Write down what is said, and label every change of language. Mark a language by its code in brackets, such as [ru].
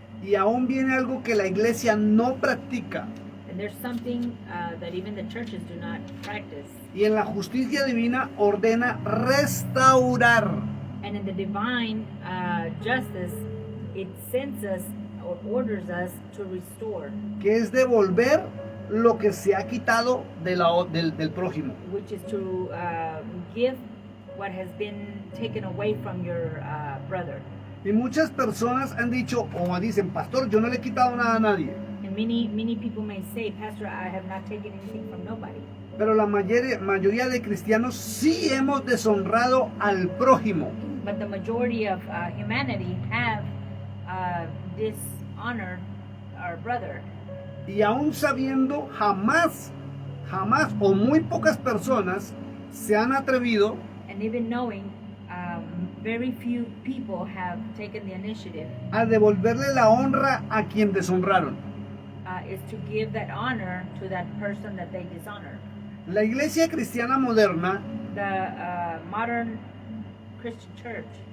[es] y aún viene algo que la iglesia no practica. [en] And there's something that even the churches do not practice. [es] Y en la justicia divina ordena restaurar. [en] And in the divine justice, it sends us or orders us to restore, [es] Que es devolver lo que se ha quitado del prójimo. [en] which is to give what has been taken away from your brother. [es] Y muchas personas han dicho o dicen, pastor, yo no le he quitado nada a nadie. [en] And many people may say, Pastor, I have not taken anything from nobody. [es] Pero la mayoría de cristianos sí hemos deshonrado al prójimo. [en] But the majority of humanity have dishonored our brother. [es] Y aún sabiendo, jamás o muy pocas personas se han atrevido [en] And even knowing, very few people have taken the initiative [es] a devolverle la honra a quien deshonraron. [en] is to give that honor to that person that they dishonor. [es] La iglesia cristiana moderna [en] The modern Christian church